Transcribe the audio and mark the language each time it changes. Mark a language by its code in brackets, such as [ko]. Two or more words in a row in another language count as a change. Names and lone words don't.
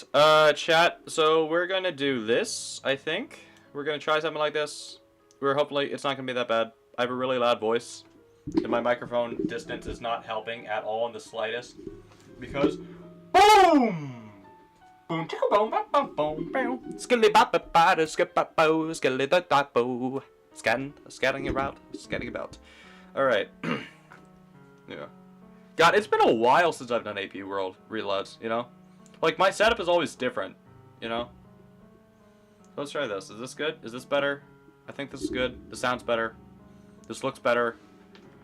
[en] Chat, so we're gonna do this, I think. We're gonna try something like this. Hopefully, it's not gonna be that bad. I have a really loud voice, and my microphone distance is not helping at all in the slightest. Because, boom! Boom, chicka boom, ba boom, boom, boom. Skilly ba ba ba da skip ba bo, skilly da da bo. Scatting about. Alright. Yeah. God, it's been a while since I've done AP World Reloads, you know? Like, my setup is always different, you know? Let's try this. Is this good? Is this better? I think this is good. This sounds better. This looks better.